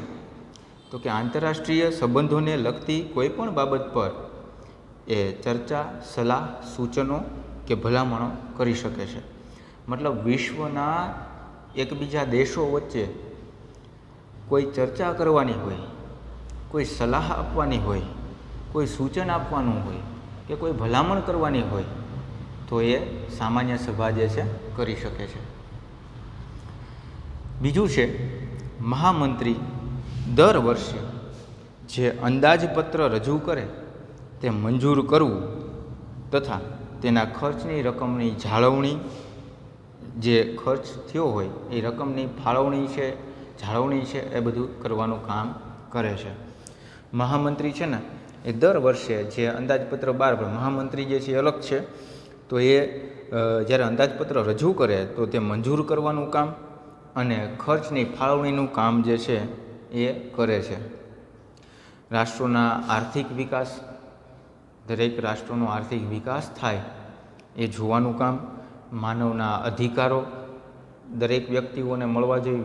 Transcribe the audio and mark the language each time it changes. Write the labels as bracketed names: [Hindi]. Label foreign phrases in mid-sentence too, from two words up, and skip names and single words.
[Gujarati] તો કે આંતરરાષ્ટ્રીય સંબંધોને લગતી કોઈ પણ બાબત પર એ ચર્ચા, સલાહ, સૂચનો કે ભલામણો કરી શકે છે। મતલબ વિશ્વના એકબીજા દેશો વચ્ચે કોઈ ચર્ચા કરવાની હોય, કોઈ સલાહ આપવાની હોય, કોઈ સૂચન આપવાનું હોય કે કોઈ ભલામણ કરવાની હોય તો યે સામાન્ય સભા જે છે કરી શકે છે। બીજું છે મહામંત્રી દર વર્ષે જે અંદાજપત્ર રજૂ કરે તે મંજૂર કરવું તથા તેના ખર્ચની રકમની જાળવણી, જે ખર્ચ થયો હોય એ રકમની ફાળવણી છે, જાળવણી છે, એ બધું કરવાનું કામ કરે છે। મહામંત્રી છે ને એ દર વર્ષે જે અંદાજપત્ર બહાર પડે, મહામંત્રી જે છે એ અલગ છે, તો એ જ્યારે અંદાજપત્ર રજૂ કરે તો તે મંજૂર કરવાનું કામ અને ખર્ચની ફાળવણીનું કામ જે છે એ કરે છે. રાષ્ટ્રોના આર્થિક વિકાસ, દરેક રાષ્ટ્રોનો આર્થિક વિકાસ થાય એ જોવાનું કામ, માનવના અધિકારો દરેક વ્યક્તિઓને મળવા જોઈએ.